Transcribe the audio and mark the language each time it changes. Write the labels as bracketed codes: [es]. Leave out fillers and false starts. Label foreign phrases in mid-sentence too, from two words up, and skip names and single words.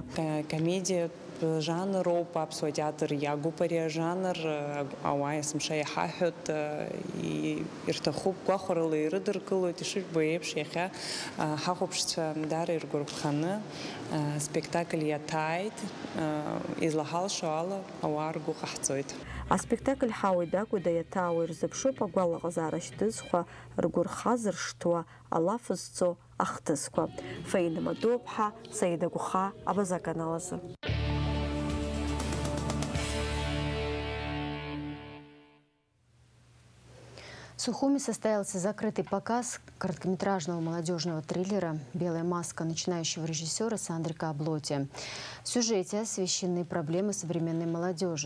[ab] Комедия жанроуп аԥсуа театр иагуп ари ажанр, ауаа есымша иҳаҳәоит, ирҭахуп гәахәарыла ирыдыркылоит, ишыжәбо еиԥш иахьа ҳахәаԥшцәа дара иргәарԥханы спектакль иаҭааит, излаҳалшо ала ауаа ргәы ҟаҳҵоит. Аспектакль ҳауа идагәада иаҭаауа ирзыԥшуп агәалаҟазаара шьҭызхәа, ргәырха зыршҭуа, алаф зҵо ахҭысқәа. Фаина Мадоу-ԥҳа, Саида Гәха, Абаза-канал азы. [ru] В Сухуми состоялся закрытый показ короткометражного молодежного триллера «Белая маска» начинающего режиссера Сандрика Аблоти. В сюжете освещены проблемы современной молодежи.